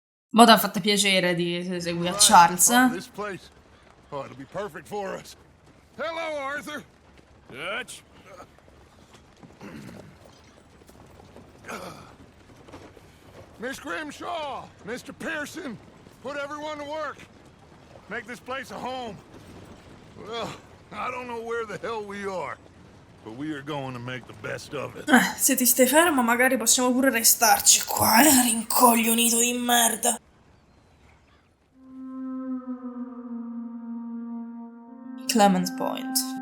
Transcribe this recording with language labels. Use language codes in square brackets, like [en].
[it] Mo' t'ha fatto piacere di seguire a Charles, eh? [en] This place. Oh, it'll be perfect for us. Hello, Arthur. Dutch? Miss Grimshaw, Mr. Pearson, put everyone to work. Make this place a home. Well, I don't know where the hell we are, but we are going to make the best of it. [it] Se ti stai fermo, magari possiamo pure restarci qua, rincoglionito di merda. [en] Clemens Point.